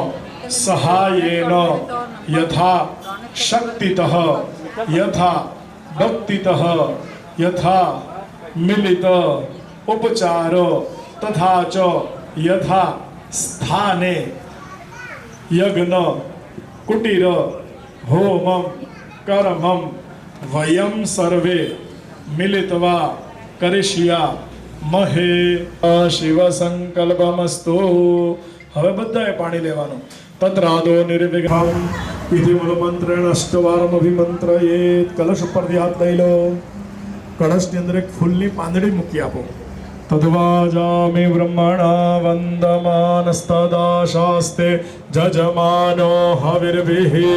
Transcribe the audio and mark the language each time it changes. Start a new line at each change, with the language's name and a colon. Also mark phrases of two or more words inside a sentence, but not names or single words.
Sanskrit: सहायेन यथा शक्तितः यथा भक्तितः यथा मिलित उपचार तथा च यथा स्थाने यज्ञ कुटीर होमं कर्मं वयं सर्वे मिलित्वा करिष्या महे शिव संकल्पमस्तु.
Gujarati: હવે બધાએ પાણી લેવાનું.
Sanskrit: तद्रादो निर्विघ्नम विधि मूल मन्त्रेण अष्टवारम अभिमन्त्रयेत.
Gujarati: કલશ ઉપરથી હાથ લઈ લો. કળશની અંદર એક ફૂલની પાંદડી મૂકી આપો.
Sanskrit: तद्वाजामि ब्रह्मणा वन्दमानस्तदा शास्ते जजमानो हविर्भिः.